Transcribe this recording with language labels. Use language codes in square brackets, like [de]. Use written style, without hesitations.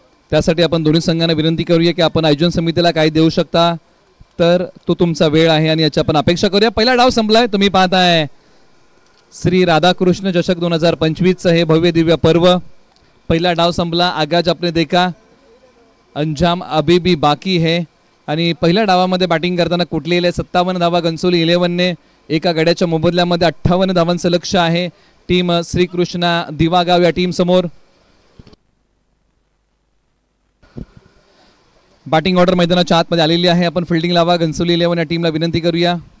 [mr] त्यासाठी आपण दोन्ही संघांना विनंती करूया की आपण आयोजन समितीला काय देऊ शकता, तर तो तुमचा वेळ आहे आणि याची आपण अपेक्षा करूया. पहिला डाव संपलाय. तुम्ही पाहताय श्री राधाकृष्ण चषक 2025 हे भव्य दिव्य पर्व. पहिला डाव संपला. [hi] आगाज आपने देखा, अंजाम अभी भी बाकी है. [mr] आणि पहिल्या डावामध्ये बॅटिंग करताना कुठलेले 57 धावा घनसोली 11ने. एका गड्याच्या मोबदल्यामध्ये 58 धावांचं लक्ष आहे टीम श्रीकृष्णा दिवागाव या टीम समोर. बॅटिंग ऑर्डर मैदानाच्या आतमध्ये आलेली आहे. आपण फिल्डिंग लावा. घनसोली 11 या टीमला विनंती करूया.